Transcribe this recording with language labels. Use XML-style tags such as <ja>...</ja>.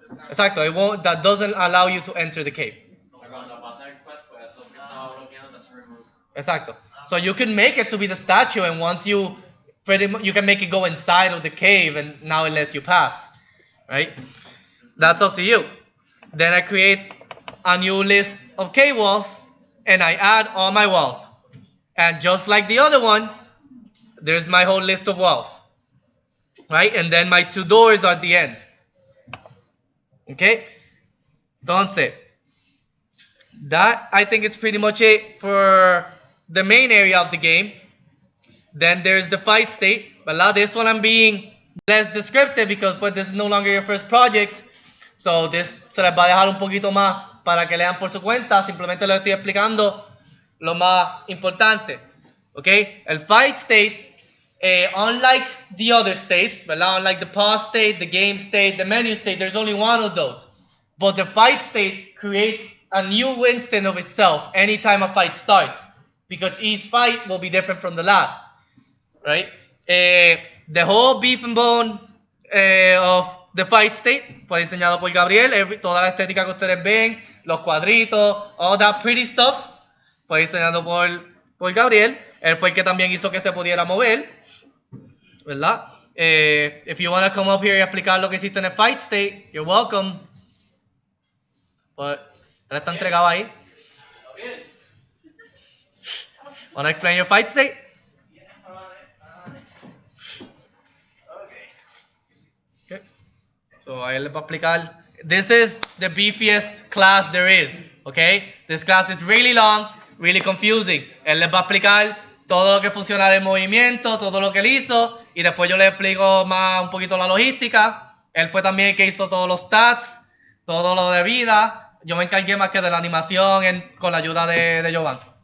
<en>Exacto, that doesn't allow you to enter the cave.</en> <es>Cuando pasa el quest, pues eso que estaba bloqueando,</es> <en>that's removed.</en> <es>Exacto.</es> <en>So you can make it to be the statue, and once you can make it go inside of the cave, and now it lets you pass, right? That's up to you. Then I create a new list of cave walls, and I add all my walls. And just like the other one, there's my whole list of walls, right? And then my two doors are at the end. Okay? Entonces, that I think is pretty much it for the main area of the game. Then there's the fight state. ¿Verdad? This one I'm being less descriptive because pues, this is no longer your first project.</en> <es>So this se les va a dejar un poquito más para que lean por su cuenta. Simplemente les estoy explicando lo más importante.</es> <en>Okay? El fight state, unlike the other states, ¿verdad? Unlike the pause state, the game state, the menu state, there's only one of those. But the fight state creates a new instant of itself anytime a fight starts. Because each fight will be different from the last. Right? The whole beef and bone of the fight state</en> <es>fue diseñado por Gabriel. Toda la estética que ustedes ven, los cuadritos,</es> <en>all that pretty stuff,</en> <es>fue diseñado por Gabriel. Él fue el que también hizo que se pudiera mover. ¿Verdad?</es> <en>If you want to come up here</en> <es>y explicar lo que hiciste</es> <en>en el fight state, you're welcome.</en> <es>But, él está entregado ahí.</es> <en>Want to explain your fight state?</en> <es>Okay. So, ahí les voy a explicar.</es> <en>This is the beefiest class there is. Okay? This class is really long, really confusing.</en> <es>Él les va a explicar todo lo que funciona del movimiento, todo lo que él hizo. Y después yo les explico más un poquito la logística. Él fue también el que hizo todos los stats, todo lo de vida. Yo me encargué más que de la animación con la ayuda de Giovanni.</es>